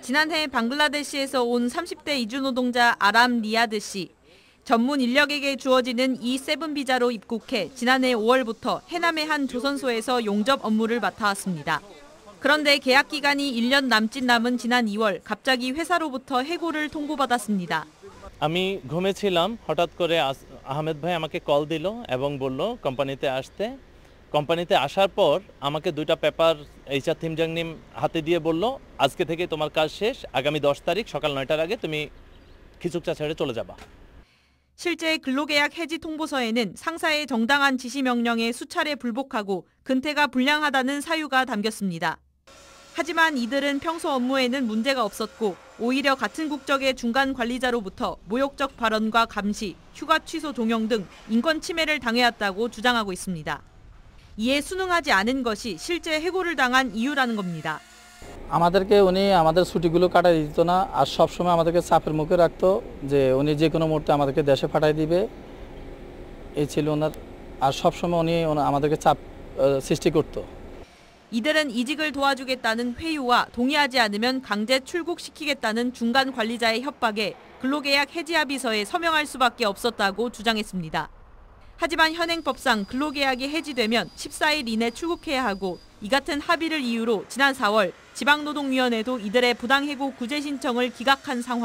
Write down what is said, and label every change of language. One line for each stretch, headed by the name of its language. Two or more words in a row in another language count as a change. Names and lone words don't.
Korean: 지난해 방글라데시에서 온 30대 이주 노동자 아람 리아드 씨. 전문 인력에게 주어지는 E7 비자로 입국해 지난해 5월부터 해남의 한 조선소에서 용접 업무를 맡아왔습니다. 그런데 계약 기간이 1년 남짓 남은 지난 2월 갑자기 회사로부터 해고를 통보받았습니다.
Bangla: আমি ঘুমেছিলাম হঠাৎ করে আহমেদ ভাই আমাকে কল দিল এবং বলল কোম্পানিতে আসতে কোম্পানিতে আসার পর আমাকে দুইটা পেপার এইচআর 팀장님 হাতে দিয়ে বলল আজকে থেকে তোমার কাজ শেষ আগামী 10 তারিখ সকাল 9টার আগে তুমি 기숙사 ছেড়ে চলে যাবা.
Korean: 실제 근로계약 해지 통보서에는 상사의 정당한 지시 명령에 수차례 불복하고 근태가 불량하다는 사유가 담겼습니다. 하지만 이들은 평소 업무에는 문제가 없었고 오히려 같은 국적의 중간 관리자로부터 모욕적 발언과 감시, 휴가 취소 종용 등 인권 침해를 당해왔다고 주장하고 있습니다. 이에 순응하지 않은 것이 실제 해고를 당한 이유라는 겁니다.
Bangla: আমাদেরকে উনি আমাদের ছুটিগুলো কাটাই দিত না আর সব সময় আমাদেরকে চাপের মুখে রাখতো যে উনি যে কোনো মুহূর্তে আমাদেরকে দেশে পাঠিয়ে দিবে এই ছিল ওনার আর সব সময় উনি আমাদেরকে চাপ সৃষ্টি করত.
Korean: 이들은 이직을 도와주겠다는 회유와 동의하지 않으면 강제 출국시키겠다는 중간 관리자의 협박에 근로계약 해지 합의서에 서명할 수밖에 없었다고 주장했습니다. 하지만 현행법상 근로계약이 해지되면 14일 이내 출국해야 하고 이 같은 합의를 이유로 지난 4월 지방노동위원회도 이들의 부당해고 구제 신청을 기각한 상황.